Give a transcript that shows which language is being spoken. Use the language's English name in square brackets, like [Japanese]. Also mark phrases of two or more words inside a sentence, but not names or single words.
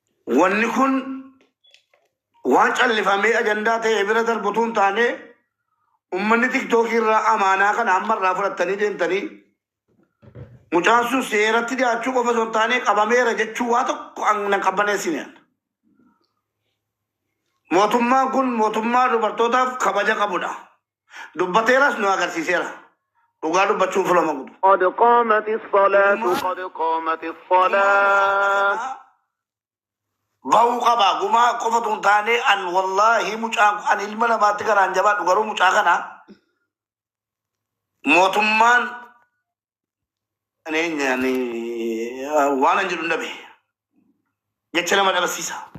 [Oromo] wanni kun waan callifamee ajandaa ta'e bira darbutuun taane ummanni tiktookii irraa amaanaa kana amma irraa fudhattanii deemtanii mucaan sun seeratti dhiyaachuu qofa osoo hin taane qabameera jechuu waa tokko na qabbaneessine. Mootummaan kun mootummaa dubartootaaf kabaja qabudha. Dubbateeras nu agarsiiseera. Dhugaa dubbachuun filama gudu. [Arabic] قد قامت الصلاة قد قامت الصلاة [Oromo] Bahuu qaba gumaa qofatu hin taane an wallaahi mucaan an ilma namaatti garaan jabaadhu garuu mucaa kana mootummaan waan an jedhu dhabe jecha nama dhabasiisa.